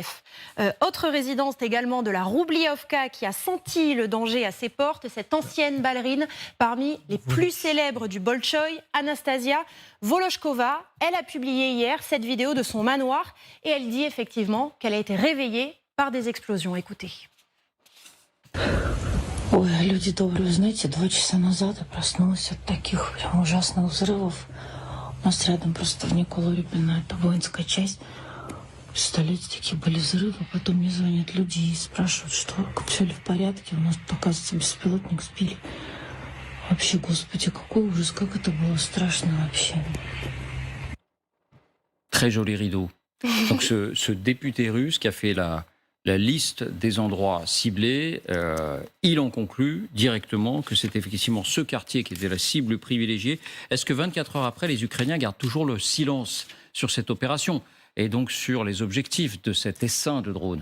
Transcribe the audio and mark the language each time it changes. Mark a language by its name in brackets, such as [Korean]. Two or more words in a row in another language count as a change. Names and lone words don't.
[French] Autre résidence également de la Roublievka qui a senti le danger à ses portes, cette ancienne ballerine parmi les plus célèbres du Bolchoï, Anastasia Volochkova. Elle a publié hier cette vidéo de son manoir et elle dit effectivement qu'elle a été réveillée par des explosions. Écoutez. [Russian] Ой, люди добрые, знаете, 2 часа назад я проснулась от таких прям ужасных взрывов. У нас рядом просто в Николо-Рюпино, это воинская часть. Представляете, такие были взрывы, потом мне звонят люди и спрашивают, что все ли в порядке. У нас, оказывается, беспилотник сбили. Вообще, господи, какой ужас, как это было страшно вообще. [French] Très joli rideau. Donc ce député russe qui a fait la liste des endroits ciblés, il en conclut directement que c'est effectivement ce quartier qui était la cible privilégiée. Est-ce que 24 heures après, les Ukrainiens gardent toujours le silence sur cette opération et donc sur les objectifs de cet essaim de drones?